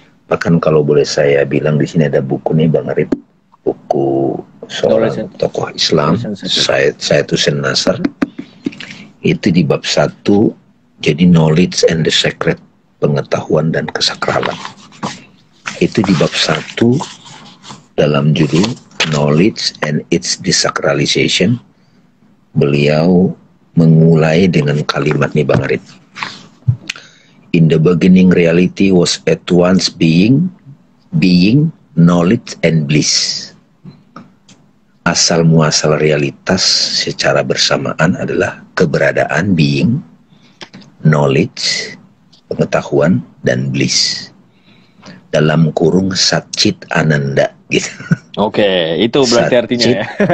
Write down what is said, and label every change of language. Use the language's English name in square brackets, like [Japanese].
[Indonesian] Bahkan kalau boleh saya bilang, di sini ada buku nih Bang Arif, buku seorang tokoh Islam, Syed Hussein Nasr, itu di bab 1, jadi [English] knowledge and the secret, [Indonesian] pengetahuan dan kesakralan. Itu di bab 1 dalam judul [English] knowledge and its desacralization. [Indonesian] Beliau memulai dengan kalimat nih Bang Arif. [English] In the beginning reality was at once being, knowledge and bliss. [Indonesian] Asal muasal realitas secara bersamaan adalah keberadaan, [English] being, knowledge, [Indonesian] pengetahuan, dan bliss. Dalam kurung Satchit Ananda gitu. Oke, itu berarti artinya ya.